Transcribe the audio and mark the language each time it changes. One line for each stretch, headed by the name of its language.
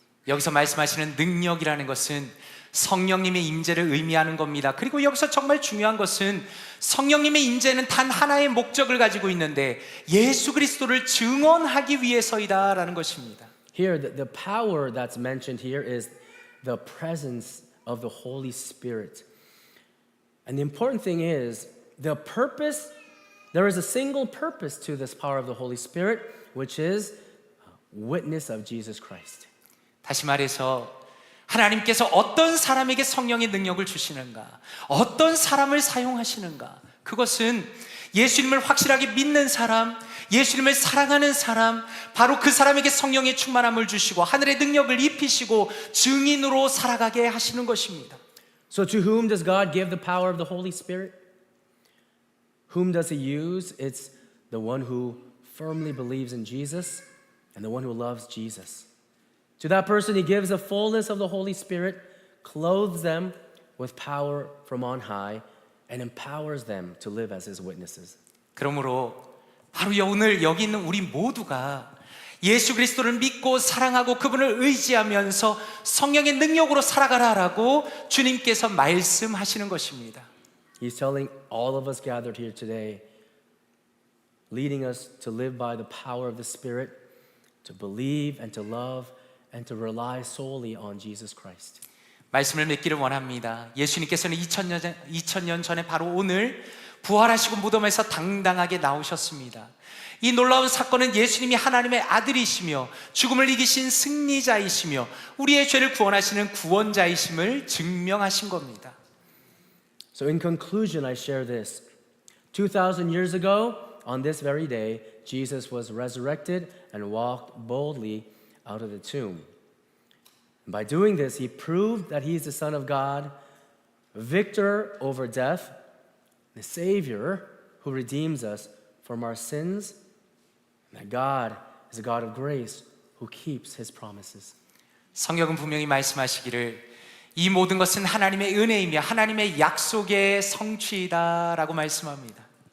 Korean: 여기서 말씀하시는 능력이라는 것은 성령님의 임재를 의미하는 겁니다. 그리고 여기서 정말 중요한 것은 성령님의 임재는 단 하나의 목적을 가지고 있는데 예수 그리스도를 증언하기 위해서이다라는 것입니다.
English: Here, the power that's mentioned here is the presence of the Holy Spirit. And the important thing is the purpose, there is a single purpose to this power of the Holy Spirit, which is witness of Jesus Christ.
Korean: 다시 말해서 하나님께서 어떤 사람에게 성령의 능력을 주시는가, 어떤 사람을 사용하시는가, 그것은 예수님을 확실하게 믿는 사람, 예수님을 사랑하는 사람, 바로 그 사람에게 성령의 충만함을 주시고 하늘의 능력을 입히시고 증인으로 살아가게 하시는 것입니다.
English: So to whom does God give the power of the Holy Spirit? Whom does he use? It's the one who firmly believes in Jesus and the one who loves Jesus. To that person, he gives the fullness of the Holy Spirit, clothes them with power from on high, and empowers them to live as his witnesses.
Korean: 그러므로 바로 오늘 여기 있는 우리 모두가 예수 그리스도를 믿고 사랑하고 그분을 의지하면서 성령의 능력으로 살아가라라고 주님께서 말씀하시는 것입니다.
English: He's telling all of us gathered here today, leading us to live by the power of the Spirit, to believe and to love and to rely solely on Jesus Christ.
Korean: 말씀을 맺기를 원합니다. 예수님께서는 2000년 전에 바로 오늘 부활하시고 무덤에서 당당하게 나오셨습니다. 이 놀라운 사건은 예수님이 하나님의 아들이시며 죽음을 이기신 승리자이시며 우리의 죄를 구원하시는 구원자이심을 증명하신 겁니다.
English: So in conclusion, I share this. 2,000 years ago, on this very day, Jesus was resurrected and walked boldly out of the tomb. And by doing this, he proved that he is the Son of God, victor over death, the Savior who redeems us from our sins, and that God is a God of grace who keeps his promises.
Korean: 성경은 분명히 말씀하시기를 이 모든 것은 하나님의 은혜이며 하나님의 약속의 성취이다라고 말씀합니다.